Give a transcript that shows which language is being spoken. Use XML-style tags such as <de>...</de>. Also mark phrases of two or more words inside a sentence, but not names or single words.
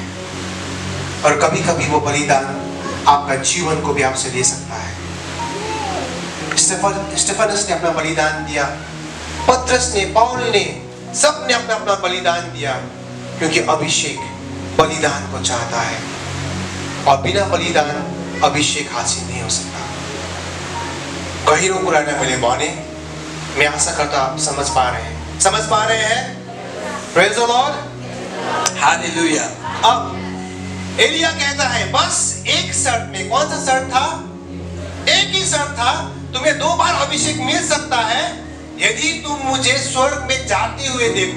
<hi>और कभी कभी वो बलिदान आपका जीवन को भी आपसे ले सकता है। स्टेफनस ने अपना बलिदान दिया, पतरस ने, पौल ने, सब ने अपना अपना बलिदान दिया, क्योंकि अभिषेक बलिदान को चाहता है, और बिना बलिदान अभिषेक हासिल नहीं हो सकता।</hi> <ne>गहिरो कुरा ने मैले भने,</ne> <hi>मैं आशा करता आप समझ पा रहे हैं।</hi> <en>Praise the Lord, hallelujah.</en> <hi>अब एलिया कहता है, बस एक शर्त में। कौन सा शर्त था? एक ही शर्त था, तुम्हें 2 बार अभिषेक मिल सकता है यदि तुम मुझे स्वर्ग में जाते हुए देखो।</hi>